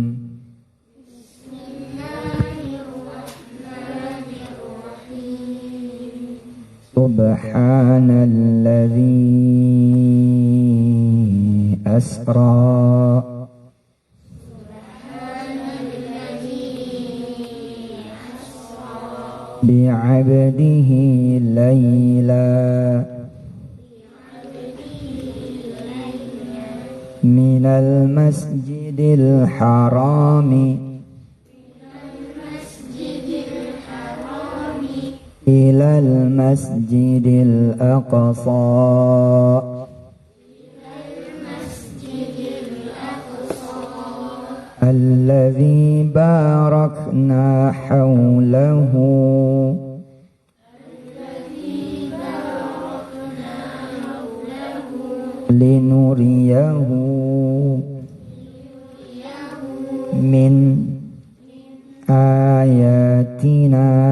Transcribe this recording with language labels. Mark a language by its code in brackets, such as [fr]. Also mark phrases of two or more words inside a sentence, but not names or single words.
[ar] سبحان الذي أسرى بعبده ليلا من المسجد الحرام إلى المسجد الأقصى الذي باركنا حوله لنريه من آياتنا